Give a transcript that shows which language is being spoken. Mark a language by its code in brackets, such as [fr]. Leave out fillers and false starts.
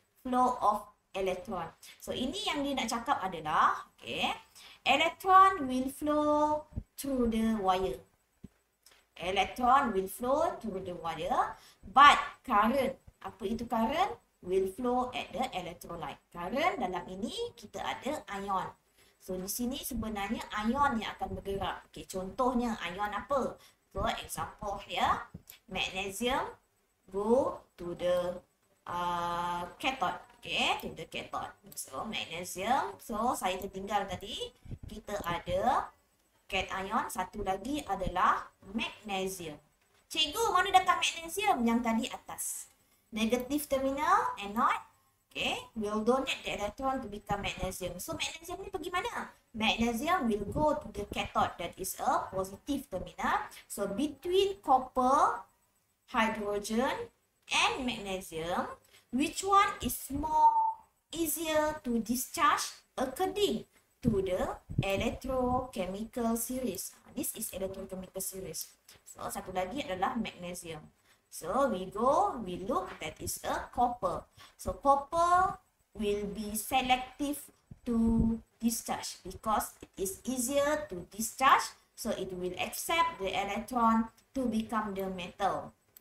[en] Flow of electron. So [ms] ini yang dia nak cakap adalah, [en] okay, electron will flow through the wire. Electron will flow through the wire, but current, [ms] apa itu [en] current? Will flow at the electrolyte. [ms] Current dalam ini kita ada ion. So di sini sebenarnya ion yang akan bergerak. Okay, contohnya ion apa? [en] So example here, magnesium go to the cathode. Okay, to the cathode. So magnesium. So [ms] saya tertinggal tadi. Kita ada cation. Satu lagi adalah magnesium. Cikgu, mana datang magnesium? Yang tadi atas. Negative terminal, anode. [en] Okay, will donate the electron to become magnesium. So magnesium [ms] ni pergi mana? [en] Magnesium will go to the cathode, that is a positive terminal. So between copper, hydrogen and magnesium, which one is more easier to discharge according to the electrochemical series? This is electrochemical series. [ms] So satu lagi adalah magnesium. [en] So we look, that is a copper. So copper will be selective to discharge because it is easier to discharge. So it will accept the electron to become the metal.